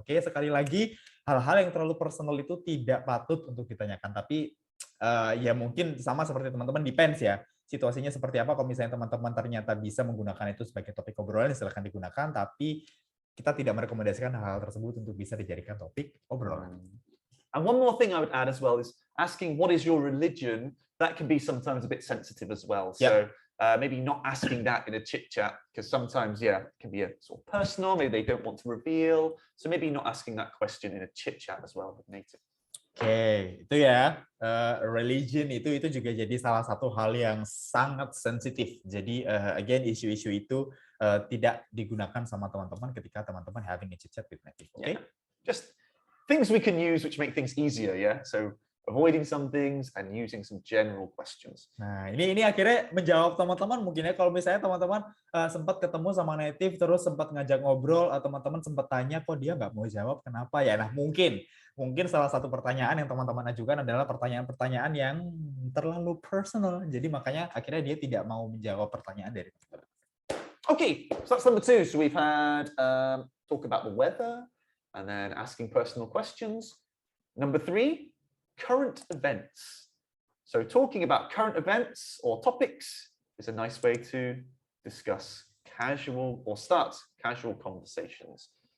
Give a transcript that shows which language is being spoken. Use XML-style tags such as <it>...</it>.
<id>Oke, sekali lagi, hal-hal yang terlalu personal itu tidak patut untuk ditanyakan. Tapi ya mungkin sama seperti teman-teman, depends ya. Situasinya seperti apa, kalau misalnya teman-teman ternyata bisa menggunakan itu sebagai topik obrolan, silahkan digunakan, tapi kita tidak merekomendasikan hal-hal tersebut untuk bisa dijadikan topik obrolan.</id> <en>And one more thing I would add as well is asking what is your religion. That can be sometimes a bit sensitive as well. So maybe not asking that in a chit chat, because sometimes, it can be a sort of personal, maybe they don't want to reveal. So maybe not asking that question in a chit chat as well with native.</en> <id>Oke, itu ya, religion itu juga jadi salah satu hal yang sangat sensitif. Jadi again, isu-isu itu tidak digunakan sama teman-teman ketika teman-teman</id> <en>having a chit chat with native. Okay? Just things we can use which make things easier, yeah. So avoiding some things and using some general questions.</en> <id>Nah, ini akhirnya menjawab teman-teman mungkin ya, kalau misalnya teman-teman sempat ketemu sama native terus sempat ngajak ngobrol atau teman-teman sempat tanya kok dia nggak mau jawab kenapa ya. Nah, mungkin salah satu pertanyaan yang teman-teman ajukan adalah pertanyaan-pertanyaan yang terlalu personal. Jadi makanya akhirnya dia tidak mau menjawab pertanyaan dari teman-teman.</id> <en>Okay, so that's number 2. So we've had talk about the weather and then asking personal questions. Number 3, current events. So talking about current events or topics is a nice way to discuss casual or start casual conversations.</en>